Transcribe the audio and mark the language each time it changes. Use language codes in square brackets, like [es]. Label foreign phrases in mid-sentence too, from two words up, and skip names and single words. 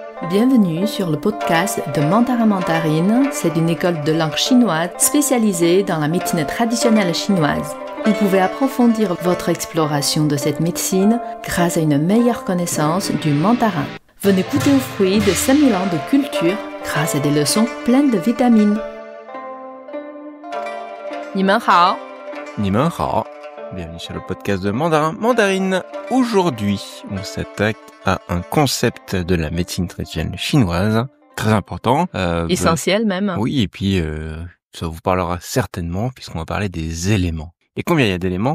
[fr] Bienvenue sur le podcast de Mandarin Mandarine. C'est une école de langue chinoise spécialisée dans la médecine traditionnelle chinoise. Vous pouvez approfondir votre exploration de cette médecine grâce à une meilleure connaissance du mandarin. Venez goûter aux fruits de 5000 ans de culture grâce à des leçons pleines de vitamines. [zh] 你们好你们好 [fr] Bienvenue sur le podcast de Mandarin Mandarine. Aujourd'hui, on s'attaque à un concept de la médecine traditionnelle chinoise, très important. Essentiel même. Oui, et puis ça vous parlera certainement puisqu'on va parler des éléments. Et combien il y a d'éléments?